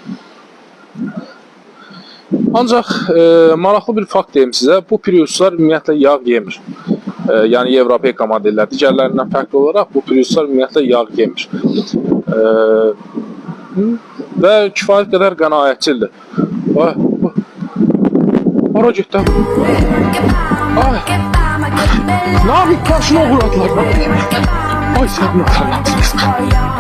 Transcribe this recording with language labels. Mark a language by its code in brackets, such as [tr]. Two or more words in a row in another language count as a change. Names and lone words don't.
[az] Ancaq maraqlı bir fakt deyim sizə, bu Priuslar ümumiyyətlə yağ yemir. Yəni Evropeyka modellər digərlərindən fərqli olaraq bu Priuslar ümumiyyətlə yağ yemir. Və kifayət qədər qənaətçildir. Hara getdi? Ay! [tr] Ne yapayım? Karşıma uğradılar. Ay sen ne anlattınız?